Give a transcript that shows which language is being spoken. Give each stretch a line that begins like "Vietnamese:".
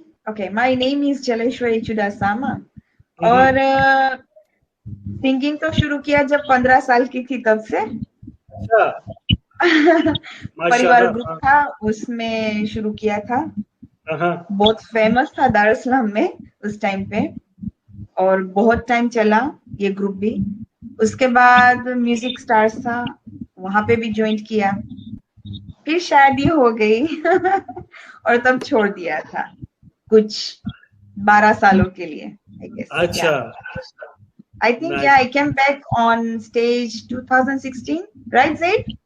English: Okay, my name is Jaleshwari Chudasama.
Hindi: और singing तो शुरू किया जब 15 साल की थी, तब से। परिवार ग्रुप था, उसमें शुरू किया था। बहुत फेमस था दारुसलाम में उस टाइम पे, और बहुत टाइम चला ये ग्रुप भी। उसके बाद म्यूजिक स्टार्स था, वहां पे भी ज्वाइन किया, फिर शादी हो गई और तब छोड़ दिया था कुछ 12 सालों के लिए,
English: I guess.
Hindi: अच्छा।
English: I think nice. Yeah, I came back on stage 2016, right, Zaid?